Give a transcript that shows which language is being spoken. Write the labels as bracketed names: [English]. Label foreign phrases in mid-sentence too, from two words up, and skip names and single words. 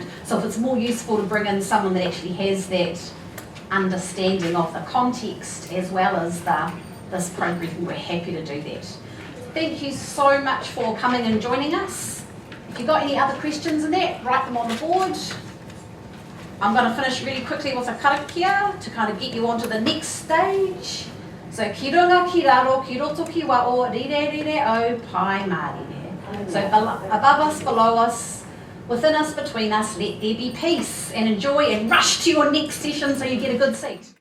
[English] So if it's more useful to bring in someone that actually has that understanding of the context as well as this program, we're happy to do that. Thank you so much for coming and joining us. If you've got any other questions in that, write them on the board. I'm going to finish really quickly with a karakia to kind of get you onto the next stage. [Māori] So ki runga ki raro, ki roto ki wao, rire rire o, pai marire. [English] So above us, below us, within us, between us, let there be peace, and enjoy and rush to your next session so you get a good seat.